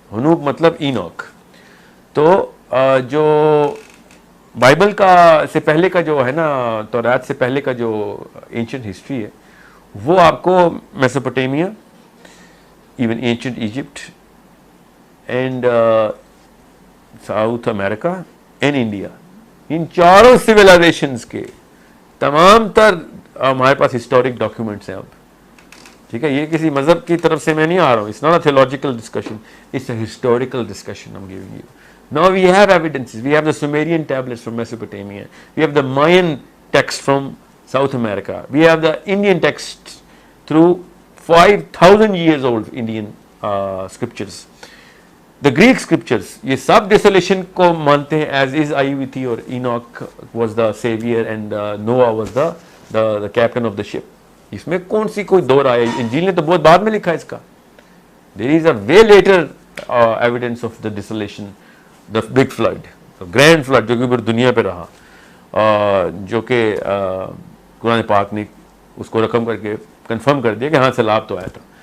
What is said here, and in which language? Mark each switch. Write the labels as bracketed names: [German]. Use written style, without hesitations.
[Hindi] हनूक मतलब ईनॉक। तो जो बाइबल का से पहले का जो है ना, तौरात से पहले का जो एंशिएंट हिस्ट्री है, वो आपको Mesopotamia, even ancient Egypt and south America and India, इन चारों सिविलाइजेशंस के तमाम तर हमारे पास हिस्टोरिक डॉक्यूमेंट्स हैं अब। ठीक है, ये किसी मजहब की तरफ से मैं नहीं आ रहा हूँ, [English] It's not a theological discussion, it's a historical discussion I am giving you. Now we have evidences. We have the Sumerian tablets from Mesopotamia. We have the Mayan text from South America. We have the Indian texts through 5,000 years old Indian scriptures. The Greek scriptures, [Hindi] ये सब [English] desolation [Hindi] को मानते हैं [English] as is [Hindi] आई हुई थी, और [English] Enoch was the savior and Noah was the captain of the ship. [Hindi] इसमें कौन सी कोई दो राय है? इंजील ने तो बहुत बाद में लिखा है इसका। [English] There is a way later evidence of the desolation, the big flood, the grand flood [Hindi] जो कि पूरी दुनिया पे रहा, जो कि कुरान पाक ने उसको रकम करके कंफर्म कर दिया कि हाँ सैलाब तो आया था।